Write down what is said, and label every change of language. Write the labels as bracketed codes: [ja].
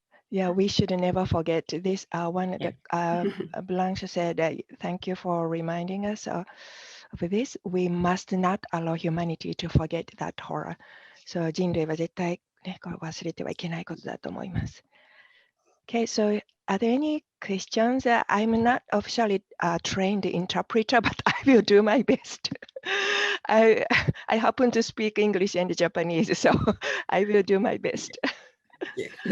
[en] Yeah, we should never forget this. Blanche said, thank you for reminding us of this. We must not allow humanity to forget that horror. [ja] So 人類は絶対ね、これ忘れてはいけないことだと思います。 [en] Okay, so are there any questions? I'm not officially a trained interpreter, but I will do my best. I happen to speak English and Japanese, so I will do my best. Yeah.